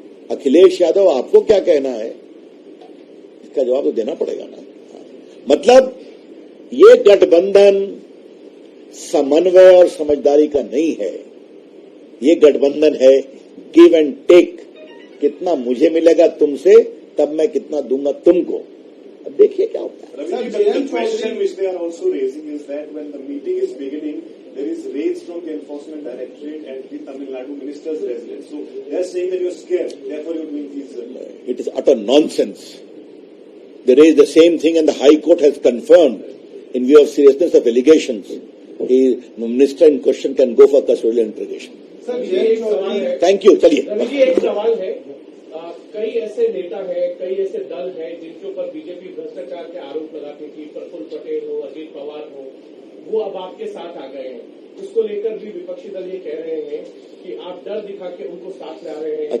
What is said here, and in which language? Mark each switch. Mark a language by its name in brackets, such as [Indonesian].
[Hindi] अखिलेश यादव आपको क्या कहना है? इसका जवाब तो देना पड़ेगा ना। मतलब ये गठबंधन समन्वय और समझदारी का नहीं है, ये गठबंधन है गिव एंड टेक। कितना मुझे मिलेगा तुमसे, तब मैं कितना दूंगा तुमको। अब देखिए क्या होता है। [English] The question which they are also raising is that when the meeting is beginning, there is raids from the Enforcement Directorate at the Tamil Nadu minister's residence. So they are saying that you are scared, therefore you are doing these. It is utter nonsense. There is the same thing, and the High Court has confirmed, in view of seriousness of allegations, the minister in question can go for custodial interrogation. [Hindi] Sir, ये एक सवाल है। Thank you. चलिए, रवि, एक सवाल है। कई ऐसे नेता हैं, कई ऐसे दल हैं जिनके ऊपर बीजेपी भ्रष्टाचार के आरोप लगाती थी, प्रफुल्ल पटेल हो, अजीत पवार हो, वो अब आपके साथ आ गए हैं। उसको लेकर भी विपक्षी दल ये कह रहे हैं कि आप डर दिखा के उनको साथ ला रहे हैं।